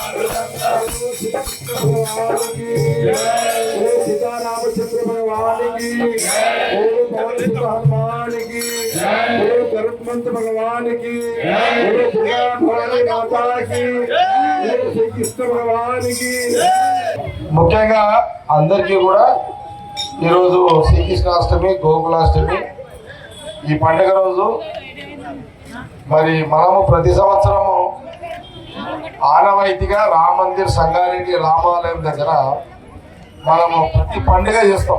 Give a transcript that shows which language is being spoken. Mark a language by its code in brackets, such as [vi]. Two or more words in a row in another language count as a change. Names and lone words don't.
[hi] सीतारामचंद्र भगवान की बोलो पवन सुत हनुमान की, बोलो गरुड़मंत भगवान की, बोलो दुर्गा भवानी माता की, बोलो श्री कृष्ण भगवान की। [te] ముఖ్యంగా అందరికీ కూడా ఈరోజు శ్రీకృష్ణాష్టమి గోకులాష్టమి ఈ పండుగ రోజు మరి మనము ప్రతి సంవత్సరము ఆనవాయితీగా రామ మందిర్ సంగారెడ్డి రామాలయం దగ్గర మనము ప్రతి పండుగ చేస్తాం.